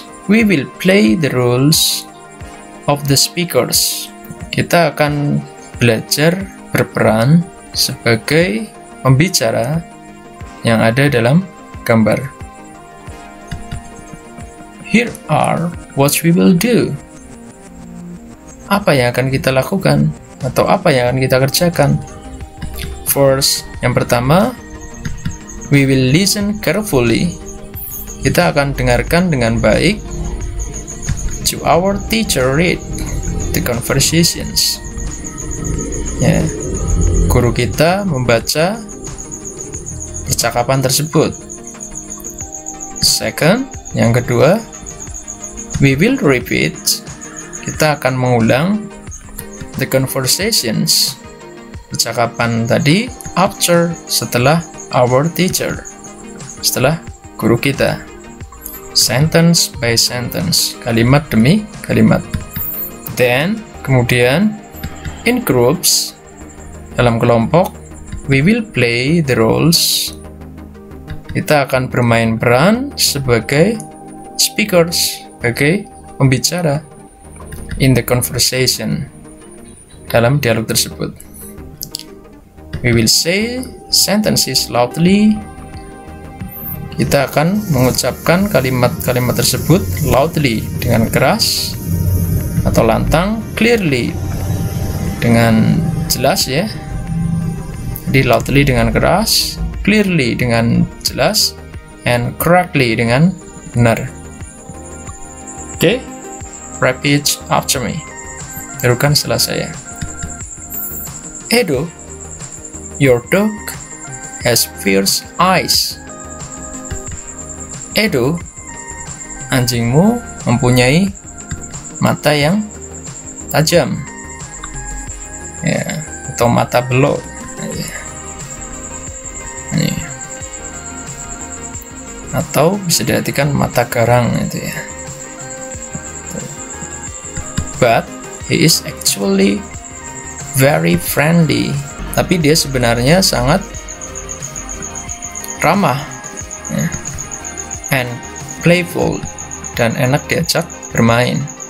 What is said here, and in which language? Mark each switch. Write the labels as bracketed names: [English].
[English] We will play the roles of the speakers. [Indonesian] Kita akan belajar berperan sebagai pembicara yang ada dalam gambar. [English] Here are what we will do. [Indonesian] Apa yang akan kita lakukan? Atau apa yang akan kita kerjakan? [English] First, [Indonesian] yang pertama, [English] we will listen carefully. [Indonesian] Kita akan dengarkan dengan baik. [English] To our teacher read the conversations. [Indonesian] Ya, guru kita membaca percakapan tersebut. [English] Second, [Indonesian] yang kedua, [English] we will repeat. [Indonesian] Kita akan mengulang [English] the conversations, [Indonesian] percakapan tadi, [English] after, [Indonesian] setelah [English] our teacher, [Indonesian] setelah guru kita. [English] Sentence by sentence, [Indonesian] kalimat demi kalimat. [English] Then, [Indonesian] kemudian, [English] in groups, [Indonesian] dalam kelompok, [English] we will play the roles. [Indonesian] Kita akan bermain peran sebagai speakers, sebagai pembicara, [English] in the conversation, [Indonesian] dalam dialog tersebut. [English] We will say sentences loudly. [Indonesian] Kita akan mengucapkan kalimat-kalimat tersebut [English] loudly, [Indonesian] dengan keras atau lantang, [English] clearly, [Indonesian] dengan jelas ya. Jadi loudly dengan keras, clearly dengan jelas, [English] and correctly [Indonesian] dengan benar. Oke. [English] Repeat after me. [Indonesian] Tirukan setelah saya. [English] Edo, your dog has fierce eyes. [Indonesian] Edo, anjingmu mempunyai mata yang tajam, ya, atau mata belok. Nih. Atau bisa diartikan mata garang itu ya. [English] But he is actually very friendly. [Indonesian] Tapi dia sebenarnya sangat ramah, ya, [English] and playful, [Indonesian] dan enak diajak bermain.